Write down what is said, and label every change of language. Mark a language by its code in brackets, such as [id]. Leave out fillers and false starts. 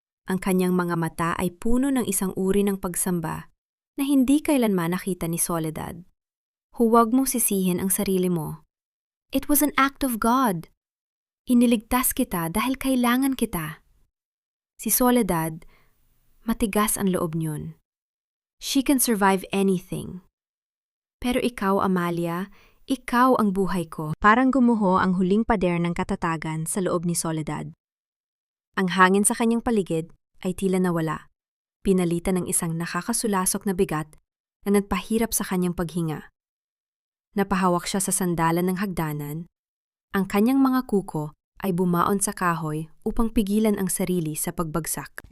[tl] Ang kanyang mga mata ay puno ng isang uri ng pagsamba na hindi kailanman nakita ni Soledad. "Huwag mong sisihin ang sarili mo. [en] It was an act of God. [tl] Iniligtas kita dahil kailangan kita." Si Soledad, matigas ang loob niyon. [en] She can survive anything. [tl] Pero ikaw, Amalia, ikaw ang buhay ko. Parang gumuho ang huling pader ng katatagan sa loob ni Soledad. Ang hangin sa kanyang paligid ay tila nawala, pinalitan ng isang nakakasulasok na bigat na nagpahirap sa kanyang paghinga. Napahawak siya sa sandalan ng hagdanan. Ang kanyang mga kuko ay bumaon sa kahoy upang pigilan ang sarili sa pagbagsak.